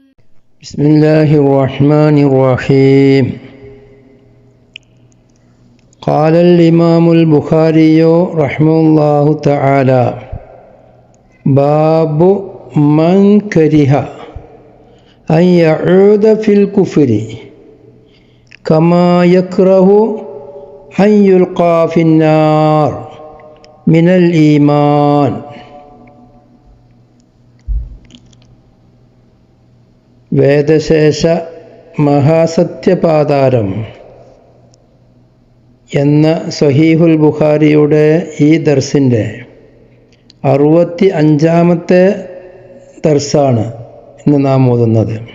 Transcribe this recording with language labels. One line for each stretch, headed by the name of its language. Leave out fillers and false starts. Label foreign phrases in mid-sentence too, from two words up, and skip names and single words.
Arabic: بسم الله الرحمن الرحيم قال الإمام البخاري رحمه الله تعالى باب من كره أن يعود في الكفر كما يكره أن يلقى في النار من الإيمان.
Malayalam: വേദശേഷ മഹാസത്യപാതാരം എന്ന സഹീഹുൽ ബുഖാരിയുടെ ഈ ദർസിൻ്റെ 65-ാമത്തെ ദർസാണ് ഇന്ന് നാം ഓതുന്നത്.